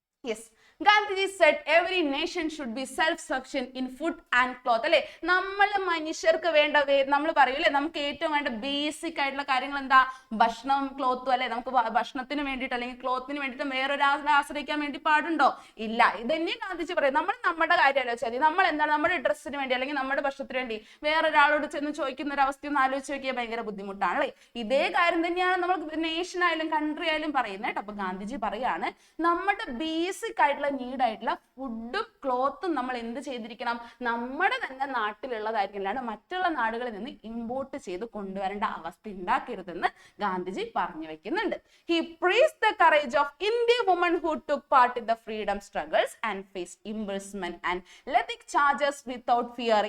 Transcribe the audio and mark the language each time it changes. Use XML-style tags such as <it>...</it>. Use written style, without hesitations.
<en>Yes, Gandhiji said every nation should be self-sufficient in food and cloth.</en> <ml>അല്ലെ, നമ്മൾ മനുഷ്യർക്ക് വേണ്ട, നമ്മൾ പറയൂലേ നമുക്ക് ഏറ്റവും വേണ്ട ബേസിക് ആയിട്ടുള്ള കാര്യങ്ങൾ എന്താ? ഭക്ഷണം, ക്ലോത്തും അല്ലെ. നമുക്ക് ഭക്ഷണത്തിന് വേണ്ടിയിട്ട് അല്ലെങ്കിൽ ക്ലോത്തിന് വേണ്ടിയിട്ട് വേറൊരാളെ ആശ്രയിക്കാൻ വേണ്ടി പാടുണ്ടോ? ഇല്ല. ഇതന്നെ ഗാന്ധിജി പറയും. നമ്മൾ നമ്മുടെ കാര്യം ആലോചിച്ചാൽ മതി. നമ്മൾ എന്താണ് നമ്മുടെ ഡ്രസ്സിന് വേണ്ടി അല്ലെങ്കിൽ നമ്മുടെ ഭക്ഷണത്തിന് വേണ്ടി വേറൊരാളോട് ചെന്ന് ചോദിക്കുന്ന ഒരു അവസ്ഥ ഒന്ന് ആലോചിച്ച് നോക്കിയാൽ ഭയങ്കര ബുദ്ധിമുട്ടാണ് അല്ലെ. ഇതേ കാര്യം തന്നെയാണ് നമ്മൾ നേഷൻ ആയാലും കൺട്രി ആയാലും പറയുന്നത് കേട്ടോ. അപ്പൊ ഗാന്ധിജി പറയാണ് നമ്മുടെ ബേസിക് ആയിട്ടുള്ള നീഡ് ആയിട്ടുള്ള ഫുഡും ക്ലോത്തും നമ്മൾ എന്ത് ചെയ്തിരിക്കണം? നമ്മുടെ തന്നെ നാട്ടിലുള്ളതായിരിക്കും, അല്ലാണ്ട് മറ്റുള്ള നാടുകളിൽ നിന്ന് ഇമ്പോർട്ട് ചെയ്ത് കൊണ്ടുവരേണ്ട അവസ്ഥ ഉണ്ടാക്കരുതെന്ന് ഗാന്ധിജി പറഞ്ഞു വെക്കുന്നുണ്ട്.</ml> <en>He praised the courage of Indian women who took part in the freedom struggles and faced imprisonment and legal charges without fear.</en>